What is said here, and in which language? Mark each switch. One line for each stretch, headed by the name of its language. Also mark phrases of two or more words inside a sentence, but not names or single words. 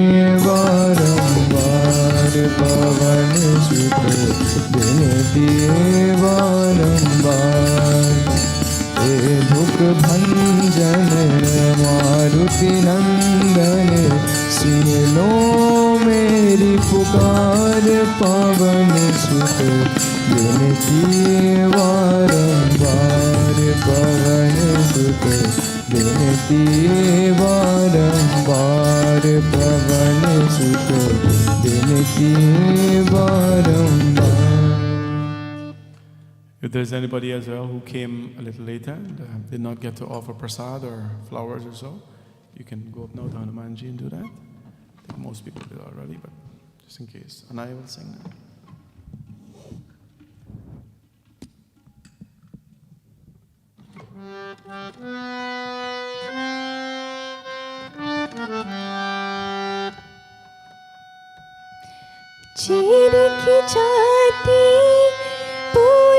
Hindi: बारंबार पवन सुत विनती बारंबार हे दुख भंजन मारुति नंदन सुन लो मेरी पुकार पवन सुत विनती बारंबार पवन सुत विनती बारंबार पवन सुत विनती बारंबार.
English: If there's anybody as well who came a little later and did not get to offer prasad or flowers or so, you can go up now to Hanumanji and do that. I think most people did already, but just in case. And I will sing now.
Hindi: चीर की छाती फूल